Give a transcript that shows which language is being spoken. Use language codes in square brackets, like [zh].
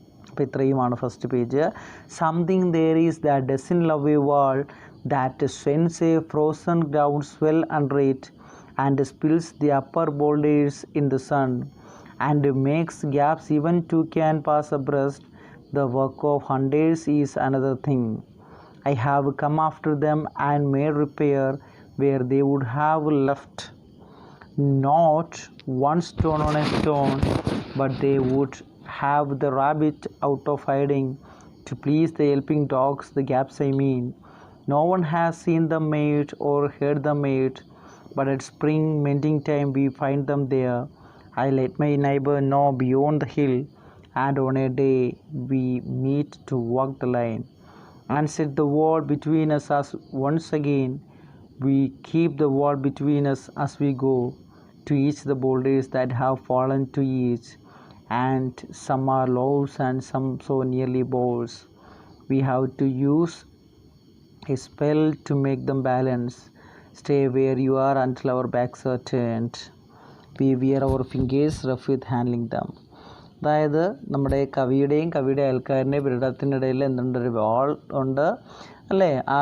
[ml] അപ്പോൾ ഇത്രയുമാണ് first page. [en] Something there is that doesn't love a wall that sends a frozen ground swell under it and spills the upper boulders in the sun and makes gaps even two can pass abreast. The work of hunters is another thing. I have come after them and made repair where they would have left not one stone on a stone, but they would have the rabbit out of hiding to please the yelping dogs, the gaps I mean. No one has seen them made or heard them made, but at spring mending time we find them there. I let my neighbor know beyond the hill, and on a day we meet to walk the line and set the wall between us as once again. We keep the wall between us as we go to each the boulders that have fallen to each, and some are loaves and some so nearly bowls. We have to use a spell to make them balance. Stay where you are until our backs are turned. We wear our fingers rough with handling them. [ml] അതായത് നമ്മുടെ കവിയുടെ അയൽക്കാരൻ്റെയും പീഠത്തിനിടയിൽ എന്തുണ്ട്, ഒരു വാൾ ഉണ്ട് അല്ലേ.